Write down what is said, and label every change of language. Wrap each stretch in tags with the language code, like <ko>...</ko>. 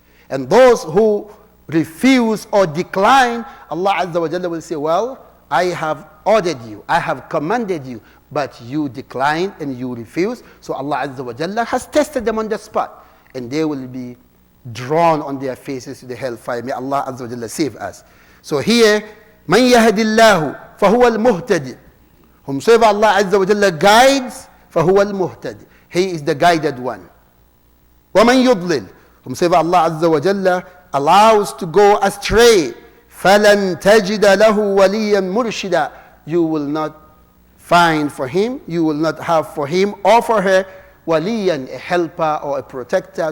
<en>And those who refuse or decline, Allah Azza wa Jalla will say, well, I have ordered you, I have commanded you, but you decline and you refuse. So Allah Azza wa Jalla has tested them on the spot, and they will be drawn on their faces to the hellfire. May Allah Azza wa Jalla save us. So here,</en> <ar>مَنْ يَهْدِ اللَّهُ فَهُوَ الْمُهْتَدِ.</ar> <en>Whomsoever Allah Azza wa Jalla guides,</en> <ar>فَهُوَ الْمُهْتَدِ.</ar> <en>He is the guided one.</en> <ar>وَمَنْ يُضْلِلْ.</ar> <en>Whomsoever Allah Azza wa Jalla allows to go astray,</en> <ar>فَلَنْ تَجِدَ لَهُ وَلِيًّا مُرْشِدًا.</ar> <en>You will not find for him, you will not have for him or for her waliyan, a helper or a protector.</en>